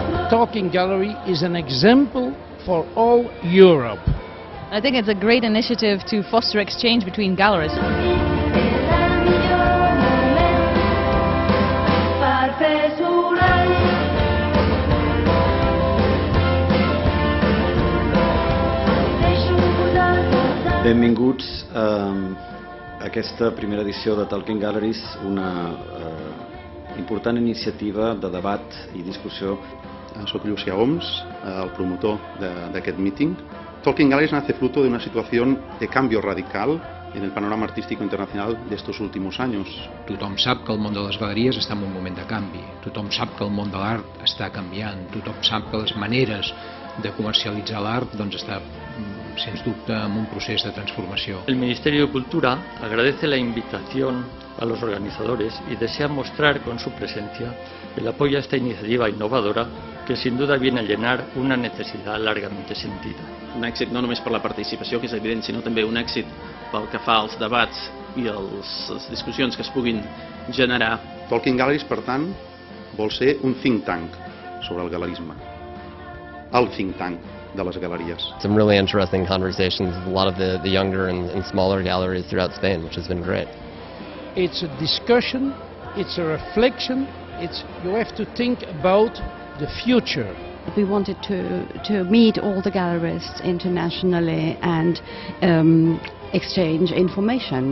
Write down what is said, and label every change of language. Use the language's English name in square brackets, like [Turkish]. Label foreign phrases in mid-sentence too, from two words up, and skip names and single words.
[English] talking gallery is an example for all Europe. I think it's a great initiative to foster exchange between galleries. [Catalan] Benvinguts a aquesta primera edició de Talking Galleries, una important iniciativa de debat i discussió. [Spanish] Soy Llucia Oms, [Catalan] el promotor d'aquest meeting. [Spanish] Talking Galleries nace fruto de una situación de cambio radical en el panorama artístico internacional de estos últimos años. [Catalan] Tothom sap que el món de les galeries està en un moment de canvi. Tothom sap que el món de l'art està canviant. Tothom sap que les maneres de comercialitzar l'art està, sens dubte, en un procés de transformació. [Spanish] El Ministerio de Cultura agradece la invitación a los organizadores y desea mostrar con su presencia el apoyo a esta iniciativa innovadora que sin duda viene a llenar una necesidad largamente sentida. [Catalan] Un èxit no només per la participació, que és evident, sinó també un èxit pel que fa als debats i les discussions que es puguin generar. Talking Galleries, per tant, vol ser un [English] think tank [Catalan] sobre el galerisme. El [English] think tank [Catalan] de les galeries. [English] Some really interesting conversations with a lot of the younger and smaller galleries throughout Spain, which has been great. It's a discussion, it's a reflection, you have to think about the future. We wanted to meet all the gallerists internationally and exchange information.